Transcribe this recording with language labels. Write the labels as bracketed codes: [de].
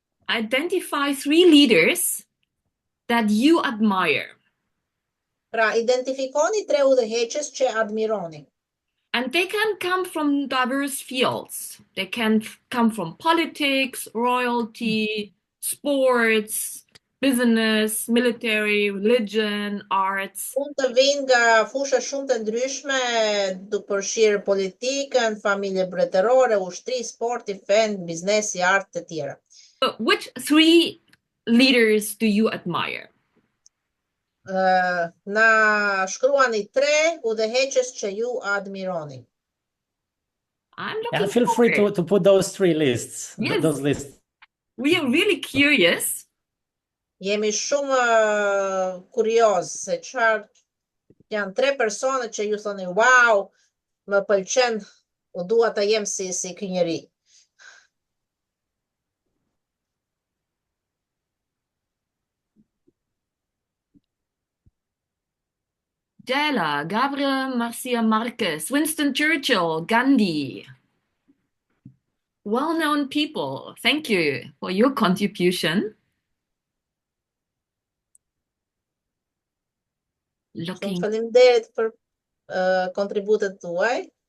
[en] identify 3 leaders that you admire. [sq] Pra, identifikoni 3 udhëheqës që admironi. [en] And they can come from diverse fields. They can come from politics, royalty, sports, business, military, religion, arts. [sq] Mund të vinë nga fusha shumë të ndryshme, duke përfshirë politikën, familje mbretërore, ushtri, sporti, fen, biznesi, art të tjera. [en] Which 3 leaders do you admire? [sq] Na shkruani 3 udhëheqës që ju admironi. [en] I'm looking Feel free forward. to put those 3 lists, Yes. those lists. We are really curious. [sq] Jemi shumë kurioz se çfarë janë 3 persona që ju thoni, wow, më pëlqen, u dua ta jem si ky njeri. [en] Della, Gabriel Garcia Marquez, Winston Churchill, Gandhi. Well-known people. Thank you for your contribution. [sq] Shumë faleminderit për kontributet tuaj.